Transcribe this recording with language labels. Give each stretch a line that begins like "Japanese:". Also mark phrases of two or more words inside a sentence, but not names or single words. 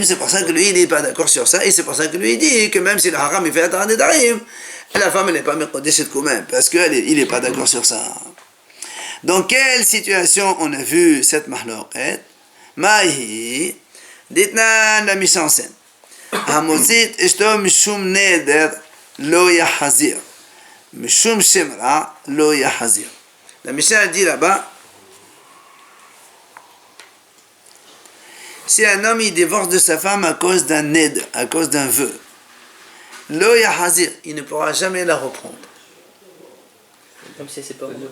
French: C'est pour ça que lui il n'est pas d'accord sur ça, et c'est pour ça que lui il dit que même si le haram il fait un
Hebrew: התרת נדרים,
French: la femme elle n'est pas Mekodesh quand même, parce qu'il n'est pas d'accord sur ça. Dans quelle situation on a vu cette mahloret? Mahi, dites-nous la mise en scène.
Hebrew: המוציא אשתו משום נדר לא יחזיר. משום שם רע לא יחזיר.
French: La Mishnah dit là-bas, si un homme il divorce de sa femme à cause d'un ned, à cause d'un vœu,
Hebrew: לא יחזיר,
French: il ne pourra jamais la reprendre. Comme si c'est pas bon.